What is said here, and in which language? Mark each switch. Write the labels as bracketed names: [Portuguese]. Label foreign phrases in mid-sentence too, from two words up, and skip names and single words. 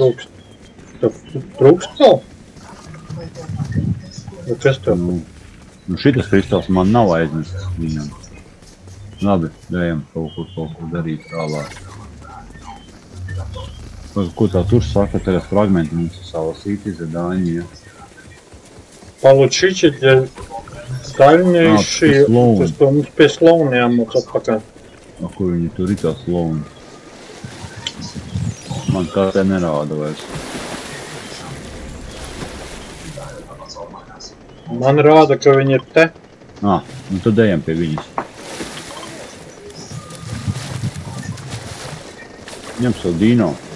[Latvian] trūkst? Tev trūkst vēl? Vai kas tev? Nu šitas kristāls man nav aiznests viņam. Labi, ejam kaut kur darīt tālāk. Ko tā tur saka, tagad fragmenti mums salasīti задание. [Russian] Получите для дальнейшие... То есть [Latvian] mums pie slauniem mums atpakaļ. A, kur viņi tur ir tā slauni? Man kā te nerāda vairs. Man rāda, ka viņi ir te. Nu tad ejam pie viņas. Ņem savu dino.